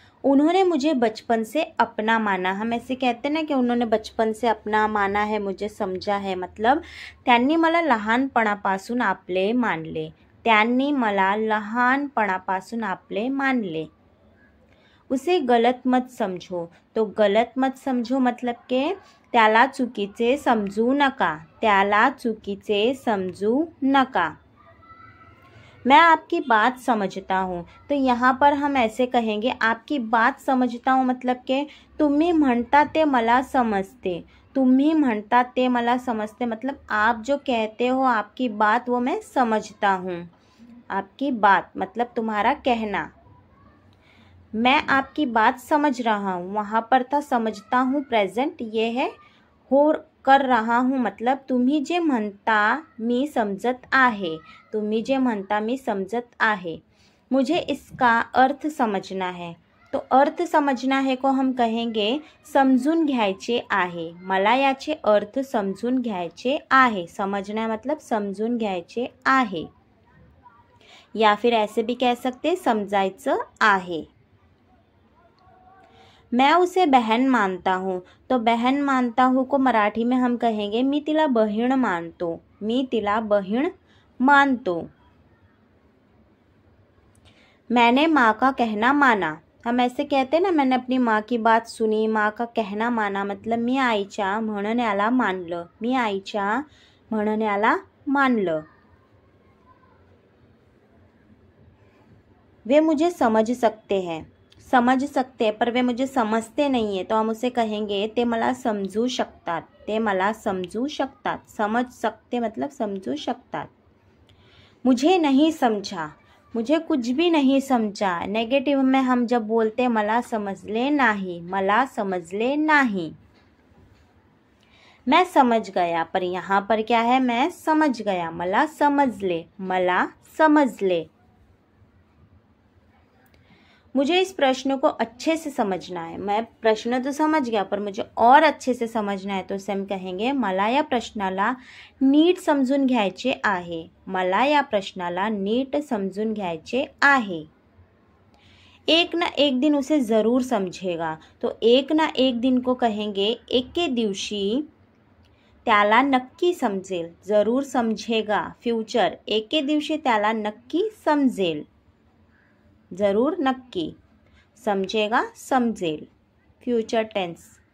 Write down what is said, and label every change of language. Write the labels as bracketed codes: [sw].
[hi] उन्होंने मुझे बचपन से अपना माना। हम ऐसे कहते ना कि उन्होंने बचपन से अपना माना है, मुझे समझा है, मतलब [mr] त्यांनी मला लहानपणापासून आपले मानले। त्यांनी मला लहानपणापासून आपले मानले। [hi] उसे गलत मत समझो। तो गलत मत समझो मतलब के [mr] त्याला चुकीचे समजू नका। त्याला चुकीचे समजू नका। [hi] मैं आपकी बात समझता हूँ। तो यहाँ पर हम ऐसे कहेंगे आपकी बात समझता हूँ मतलब के [mr] तुम्ही म्हणता ते मला समजते। तुम्ही म्हणता ते मला समजते [hi] मतलब आप जो कहते हो आपकी बात वो मैं समझता हूँ। आपकी बात मतलब तुम्हारा कहना। मैं आपकी बात समझ रहा हूँ, वहाँ पर था समझता हूँ प्रेजेंट, ये है हो कर रहा हूँ मतलब [mr] तुम्ही जे म्हणता मी समजत आहे। तुम्ही जे म्हणता मी समजत आहे। [hi] मुझे इसका अर्थ समझना है। तो अर्थ समझना है को हम कहेंगे [mr] समजून घ्यायचे आहे। मला याचे अर्थ समजून घ्यायचे आहे। [hi] समझना मतलब [mr] समजून घ्यायचे आहे। [hi] या फिर ऐसे भी कह सकते [mr] समजायचं आहे। [hi] मैं उसे बहन मानता हूँ। तो बहन मानता हूँ को मराठी में हम कहेंगे [mr] मी तिला बहीण मानतो। मी तिला बहीण मानतो। [hi] मैंने माँ का कहना माना। हम ऐसे कहते ना मैंने अपनी माँ की बात सुनी, माँ का कहना माना मतलब [mr] मी आईच्या म्हणण्याला मानलं। मी आईच्या म्हणण्याला मानलं। [hi] वे मुझे समझ सकते हैं। समझ सकते हैं पर वे मुझे समझते नहीं है। तो हम उसे कहेंगे [mr] ते मला समजू शकतात। ते मला समजू शकतात। [hi] समझ सकते मतलब [mr] समजू शकतात। [hi] मुझे नहीं समझा। मुझे कुछ भी नहीं समझा। नेगेटिव में हम जब बोलते [mr] मला समजले नाही, मला समजले नाही। [hi] मैं समझ गया, पर यहाँ पर क्या है मैं समझ गया। [mr] मला समजले, मला समजले। [hi] मुझे इस प्रश्न को अच्छे से समझना है। मैं प्रश्न तो समझ गया पर मुझे और अच्छे से समझना है। तो उसे हम कहेंगे [mr] मला या प्रश्नाला नीट समजून घ्यायचे आहे। मला या प्रश्नाला नीट समजून घ्यायचे आहे। [hi] एक ना एक दिन उसे ज़रूर समझेगा। तो एक ना एक दिन को कहेंगे [mr] एके दिवशी त्याला नक्की समजेल। [hi] ज़रूर समझेगा [mr] फ्यूचर, एके दिवशी त्याला नक्की समजेल। [hi] ज़रूर नक्की, समझेगा समझेल, फ्यूचर टेंस।